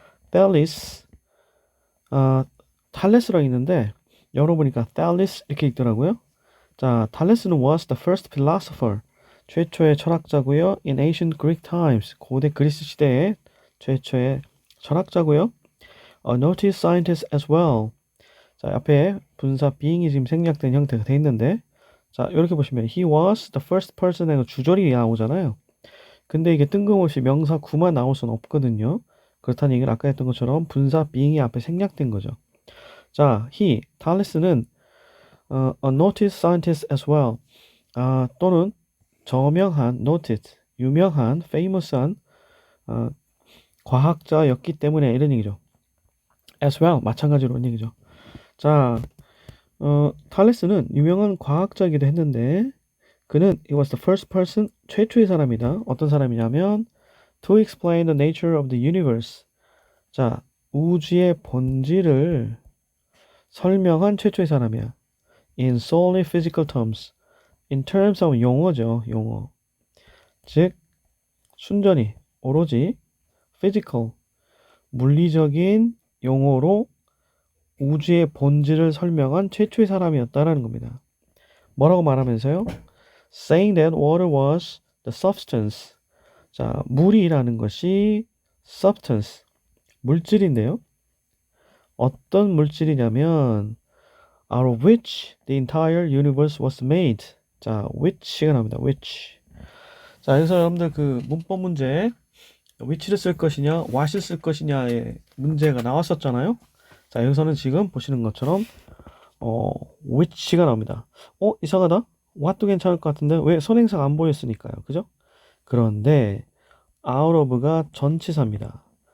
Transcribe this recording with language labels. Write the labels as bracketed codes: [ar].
[ko] 텔리스 탈레스라고 있는데 열어보니까 텔리스 이렇게 있더라고요. 자, 탈레스는 [en] was the first philosopher [ko] 최초의 철학자고요. [en] in ancient Greek times [ko] 고대 그리스 시대의 최초의 철학자고요. [en] a noted scientist as well. [ko] 자, 앞에 분사 being이 지금 생략된 형태가 돼 있는데 자, 이렇게 보시면 [en] he was the first person [ko] 해서 주절이 나오잖아요. 근데 이게 뜬금없이 명사 구만 나올 수는 없거든요. 그렇다는 얘기를 아까 했던 것처럼 분사 being이 앞에 생략된 거죠. 자, 탈레스는 [en] a noted scientist as well. [ko] 또는 저명한, noted, 유명한, famous한 과학자였기 때문에 이런 얘기죠. as well, 마찬가지로 이런 얘기죠. 자, 탈레스는 유명한 과학자이기도 했는데 그는 [en] he was the first person, [ko] 최초의 사람이다. 어떤 사람이냐면 [en] to explain the nature of the universe. [ko] 자, 우주의 본질을 설명한 최초의 사람이야. [en] in solely physical terms. in terms of [ko] 용어죠, 용어. 즉, 순전히, 오로지 physical, 물리적인 용어로 우주의 본질을 설명한 최초의 사람이었다라는 겁니다. 뭐라고 말하면서요? [en] Saying that water was the substance. [ko] 자, 물이라는 것이 substance, 물질인데요. 어떤 물질이냐면 [en] out of which the entire universe was made. [ko] 자, which가 나옵니다. [en] which. [ko] 자, 여기서 여러분들 그 문법 문제 which를 쓸 것이냐, what을 쓸 것이냐의 문제가 나왔었잖아요. 자, 여기서는 지금 보시는 것처럼 which가 나옵니다. 이상하다. what도 괜찮을 것 같은데 왜 선행사가 안 보였으니까요. 그죠? 그런데 out of가 전치사입니다.